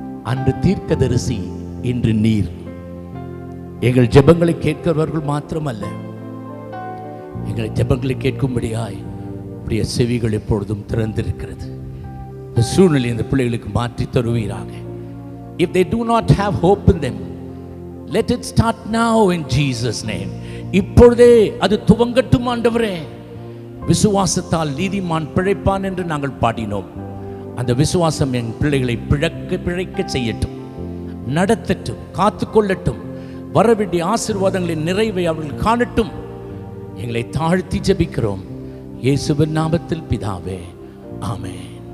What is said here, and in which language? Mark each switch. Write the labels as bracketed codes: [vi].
[ta] அன்று தீர்க்கதரிசி, இன்று நீர். எங்கள் ஜெபங்களை கேட்கிறவர்கள் மாத்திரமல்ல, எங்களை ஜெபங்களை கேட்கும்படியாய் உடைய செவிகள் எப்பொழுதும் திறந்திருக்கிறது. இந்த சூழ்நிலை இந்த பிள்ளைகளுக்கு மாற்றி தருவீராக. [en] If they do not have hope in them, let it start now in Jesus name. [ta] இப்பொழுதே அது துவங்கட்டும் ஆண்டவரே. விசுவாசத்தால் நீதிமான் பிழைப்பான் என்று நாங்கள் பாடினோம். அந்த விசுவாசம் என் பிள்ளைகளை பிழைக்க செய்யட்டும், நடத்தட்டும், காத்துக்கொள்ளட்டும். வரவேண்டிய ஆசீர்வாதங்களின் நிறைவை அவர்கள் காணட்டும். எங்களை தாழ்த்தி ஜெபிக்கிறோம் இயேசுவின் நாமத்தில் பிதாவே, ஆமென்.